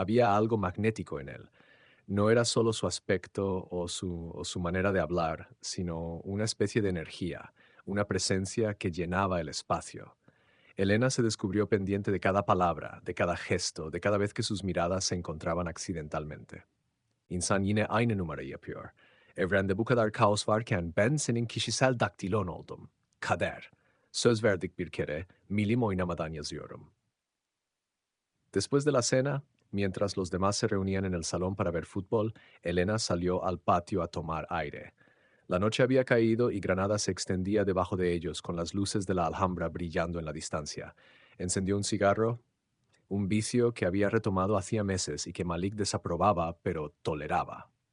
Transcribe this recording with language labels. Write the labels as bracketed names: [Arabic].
[Spanish] Había algo magnético en él. No era solo su aspecto o su manera de hablar, sino una especie de energía, una presencia que llenaba el espacio. Elena se descubrió pendiente de cada palabra, de cada gesto, de cada vez que sus miradas se encontraban accidentalmente. [Turkish] İnsan yine aynı numarayı yapıyor. Evrende bu kadar kaos varken ben senin kişisel daktilon oldum. Kader. Söz verdik bir kere, milim oynamadan yazıyorum. [Spanish] Después de la cena, mientras los demás se reunían en el salón para ver fútbol, Elena salió al patio a tomar aire. La noche había caído y Granada se extendía debajo de ellos con las luces de la Alhambra brillando en la distancia. Encendió un cigarro, un vicio que había retomado hacía meses y que Malik desaprobaba, pero toleraba.